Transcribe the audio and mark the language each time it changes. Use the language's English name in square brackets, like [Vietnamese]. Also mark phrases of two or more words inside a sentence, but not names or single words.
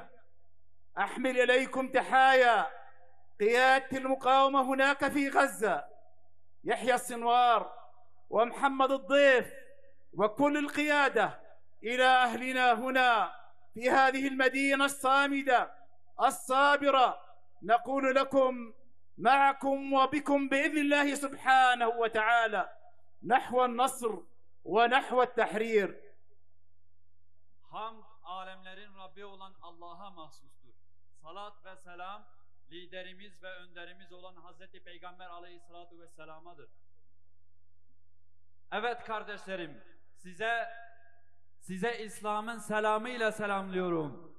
[Arabic] أحمل إليكم تحايا قيادة المقاومة هناك في غزة، يحيى السنوار ومحمد الضيف وكل القيادة، إلى أهلنا هنا في هذه المدينة الصامدة الصابرة، نقول لكم معكم وبكم بإذن الله سبحانه وتعالى نحو النصر ونحو التحرير. [Turkish] Hamd alemlerin Rabbi olan Allah'a mahsustur. Salat ve selam liderimiz ve önderimiz olan Hazreti Peygamber [Arabic] عليه الصلاة والسلام. [Turkish] Evet kardeşlerim, size İslam'ın selamıyla selamlıyorum.